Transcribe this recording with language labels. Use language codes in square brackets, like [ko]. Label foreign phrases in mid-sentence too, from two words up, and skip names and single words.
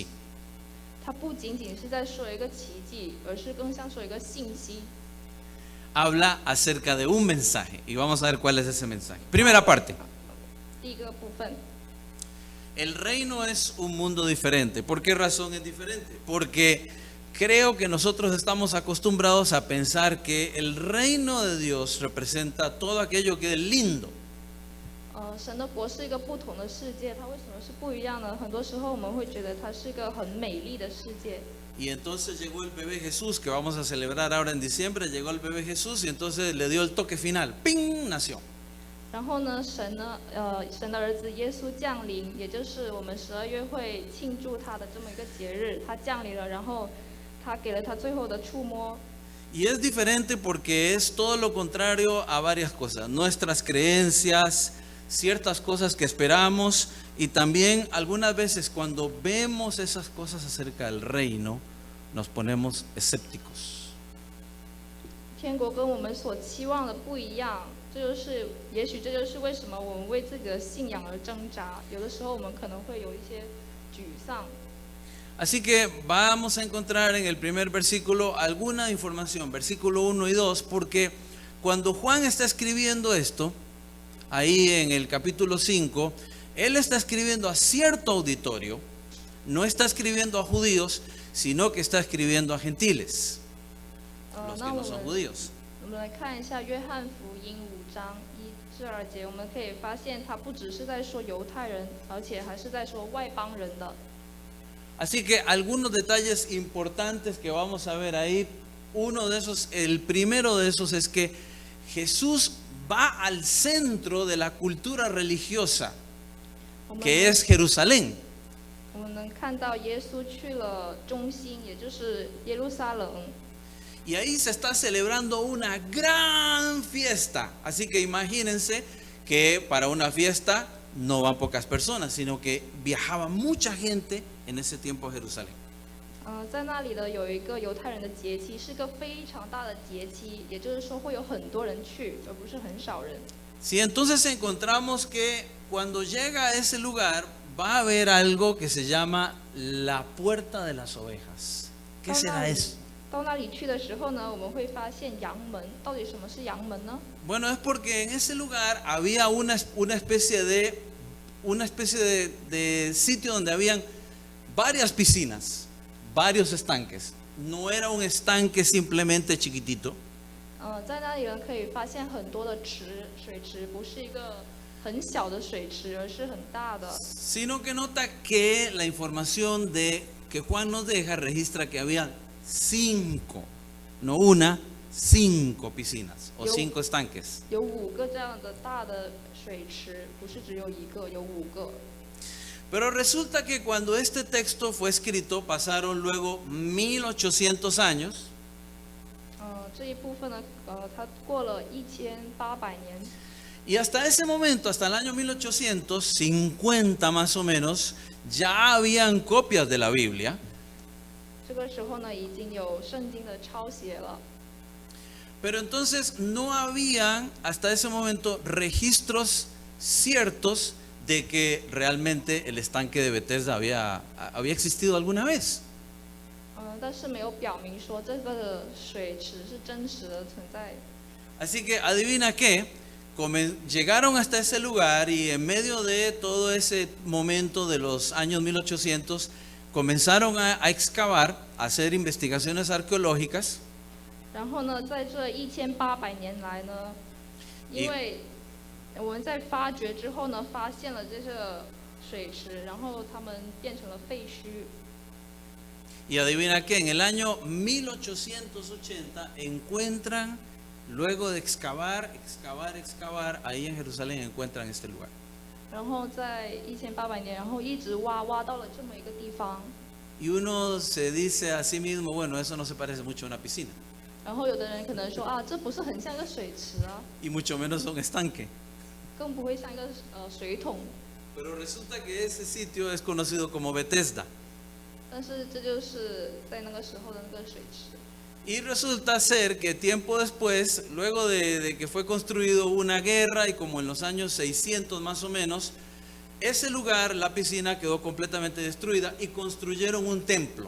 [zh] 它不仅仅是在说一个奇迹，而是更像说一个信息。 [es] Habla acerca de un mensaje y vamos a ver cuál es ese mensaje. Primera parte. [zh] 第一个部分， [es] El reino es un mundo diferente. ¿Por qué razón es diferente? Porque creo que nosotros estamos acostumbrados a pensar que el reino de Dios representa todo aquello que es lindo. [zh] 神的国是一个不同的世界，它为什么是不一样呢？很多时候我们会觉得它是一个很美丽的世界。 [es] Y entonces llegó el bebé Jesús, que vamos a celebrar ahora en diciembre. Llegó el bebé Jesús y entonces le dio el toque final. ¡Ping! Nació. [zh] 然后呢，神的儿子耶稣降临，也就是我们12月会庆祝他的这么一个节日，他降临了，然后他给了他最后的触摸。 [es] Y es diferente porque es todo lo contrario a varias cosas. Nuestras creencias, ciertas cosas que esperamos y también algunas veces cuando vemos esas cosas acerca del reino, nos ponemos escépticos. [zh] 天国跟我们所期望的不一样，也许这就是为什么我们为自己的信仰而挣扎。有的时候我们可能会有一些沮丧。 [es] Así que vamos a encontrar en el primer versículo alguna información, versículo 1 y 2, porque cuando Juan está escribiendo esto, ahí en el capítulo 5, él está escribiendo a cierto auditorio, no está escribiendo a judíos, sino que está escribiendo a gentiles, los que no son judíos. [zh] 我们来看一下约翰福音5章1至2节，我们可以发现他不只是在说犹太人，而且还是在说外邦人的。 [es] Así que algunos detalles importantes que vamos a ver ahí, uno de esos, el primero de esos es que Jesús va al centro de la cultura religiosa, que es Jerusalén. [zh] 我们能看到耶稣去了中心，也就是耶路撒冷。 [es] Y ahí se está celebrando una gran fiesta. Así que imagínense que para una fiesta no van pocas personas, sino que viajaba mucha gente en ese tiempo a Jerusalén. [zh] 在那里呢有一个犹太人的节期，是个非常大的节期，也就是说会有很多人去，而不是很少人。 [es] Sí, entonces encontramos que cuando llega a ese lugar va a haber algo que se llama la puerta de las ovejas. ¿Qué será eso? [zh] 到那里去的时候呢，我们会发现羊门。到底什么是羊门呢？ [es] Bueno, es porque en ese lugar había una especie de sitio donde habían varias piscinas, varios estanques. No era un estanque simplemente chiquitito. [zh] 在那里呢可以发现很多的水池，不是一个很小的水池，而是很大的。 [es] Sino que nota que la información que Juan nos deja registra que había 5, no una, 5 piscinas o 5 estanques. [zh] 有5个这样的大的水池，不是只有一个，有5个。 [es] Pero resulta que cuando este texto fue escrito pasaron luego 1800 años. [zh] 这一部分呢，它过了1800年。 [es] Y hasta ese momento, hasta el año 1850 más o menos, ya habían copias de la Biblia. [zh] 这个时候呢，已经有圣经的抄写了。 [es] Pero entonces no habían hasta ese momento registros ciertos de que realmente el estanque de Bethesda había existido alguna vez. [zh] 但是没有表明说这个水池是真实的存在。 [es] Así que adivina qué, llegaron hasta ese lugar y en medio de todo ese momento de los años 1800 comenzaron a excavar, a hacer investigaciones arqueológicas. [zh] 然后呢，在这1800年来呢，因为我们在发掘之后呢，发现了这个水池，然后它们变成了废墟。 [es] Y adivina qué, en el año 1880 encuentran, luego de excavar, ahí en Jerusalén encuentran este lugar. [zh] 然后在1800年，然后一直挖到了这么一个地方。 [es] Y uno se dice a sí mismo, bueno, eso no se parece mucho a una piscina. [zh] 然后有的人可能说啊，这不是很像一个水池啊， [es] Y mucho menos un estanque. [zh] 更不会像一个水桶。 [es] Pero resulta que ese sitio es conocido como Bethesda. [zh] 但是这就是在那个时候的那个水池。 [es] Y resulta ser que tiempo después, luego de que fue construido una guerra y como en los años 600 más o menos, ese lugar, la piscina, quedó completamente destruida y construyeron un templo.